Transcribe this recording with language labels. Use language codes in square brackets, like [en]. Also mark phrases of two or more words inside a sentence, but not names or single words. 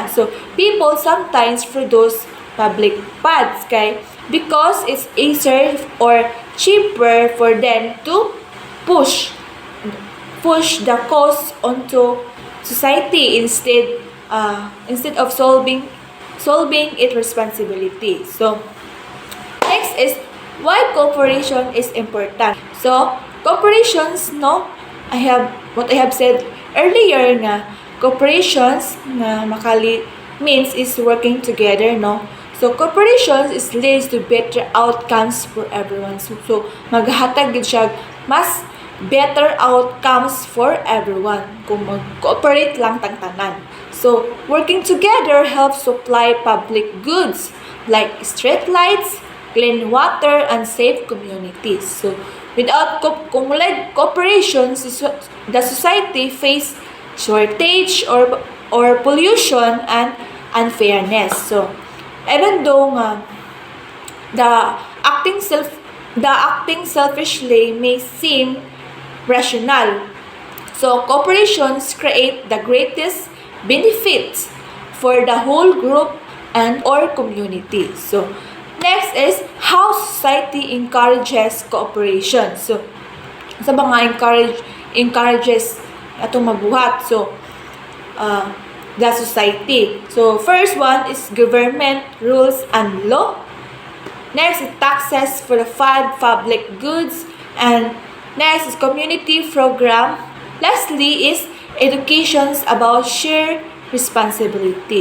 [en] So people sometimes produce public pads kay because it's easier or cheaper for them to push the cost onto society instead of solving its responsibility. So next is why cooperation is important. So cooperations, no, I have said earlier nga cooperations na makali means is working together, no. So cooperations is leads to better outcomes for everyone. [hil] So maghatag gid siya mas [en] better outcomes for everyone [hil] kung mag-cooperate lang tanan. [en] So working together helps supply public goods like street lights, clean water, and safe communities. So without cooperation, the society face shortage or pollution and unfairness. So even though the acting selfishly may seem rational, so corporations create the greatest benefits for the whole group and or community. So next is how society encourages cooperation. [hil] So sa mga encourages atong mabuhat. [en] So the society. So first one is government rules and law. Next is taxes for the public goods, and next is community program. Lastly is educations about shared responsibility.